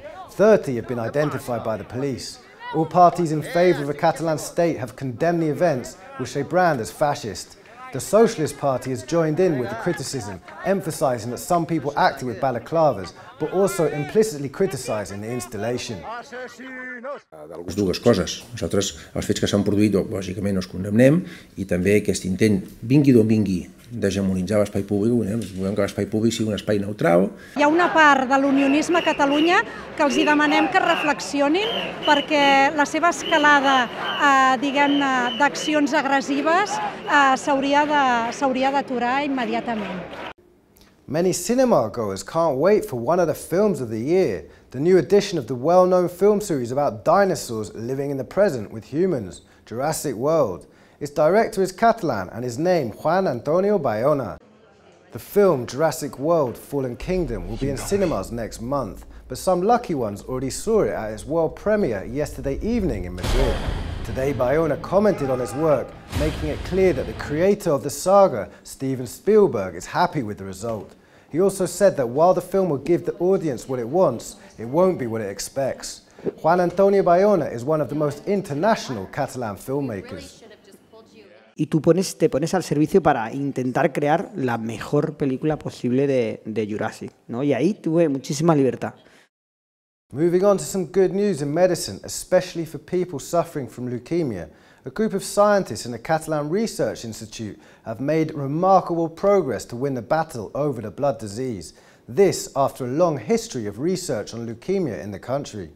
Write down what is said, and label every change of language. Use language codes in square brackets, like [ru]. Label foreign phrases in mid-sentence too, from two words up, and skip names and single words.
[en] 30 have been identified by the police. All parties in favour of a Catalan state have condemned the events, which they brand as fascist. The Socialist Party has joined in with the criticism, emphasising that some people acted with balaclavas, but also implicitly criticising the installation. [ca] Les dues coses. Nosaltres els fets que s'han produït, lògicament, els condemnem, i també aquest intent, vingui d'on vingui, d'hegemonitzar l'espai públic, volem que l'espai públic sigui un espai neutral. Hi ha una part de l'unionisme a Catalunya que els demanem que reflexionin perquè la seva escalada, diguem-ne, d'accions agressives s'hauria d'aturar immediatament. [en] Many cinema goers can't wait for one of the films of the year, the new edition of the well-known film series about dinosaurs living in the present with humans, Jurassic World. Its director is Catalan and is named Juan Antonio Bayona. The film Jurassic World Fallen Kingdom will be in cinemas next month, but some lucky ones already saw it at its world premiere yesterday evening in Madrid. Today Bayona commented on his work, making it clear that the creator of the saga, Steven Spielberg, is happy with the result. He also said that while the film will give the audience what it wants, it won't be what it expects. Juan Antonio Bayona is one of the most international Catalan filmmakers. [es] Y tú te pones al servicio para intentar crear la mejor película posible de Jurassic, ¿no? Y ahí tuve muchísima libertad. [en] Moving on to some good news in medicine, especially for people suffering from leukemia. A group of scientists in the Catalan Research Institute have made remarkable progress to win the battle over the blood disease. This after a long history of research on leukemia in the country.